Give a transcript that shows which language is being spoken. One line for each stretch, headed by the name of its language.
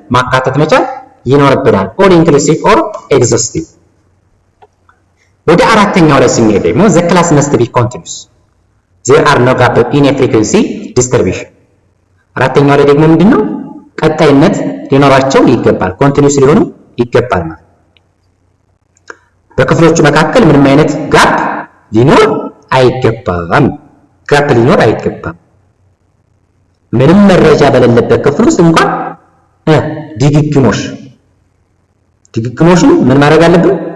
Amharic: ማካተት መቻል ይኖርብናል። all inclusive or exhaustive። ወደ አራተኛው ላይ ስንሄድ ደግሞ
English: the class must be continuous. there are no gap in a frequency distribution.
Amharic: አራተኛው ላይ ደግሞ ምንድነው? ቀጣይነት ሊኖራቸው ይገባል። ኮንቲኒዩስ ሊሆኑ ይገባል ማለት በክፍሎቹ መካከል ምንም አይነት ጋፕ ሊኖር አይገባም። ጋፕ ሊኖር አይገባም። ምንም መረጃ በሌለበት ክፍል ውስጥ እንኳን ድግግሞሽ ምን ማድረግ አለብን?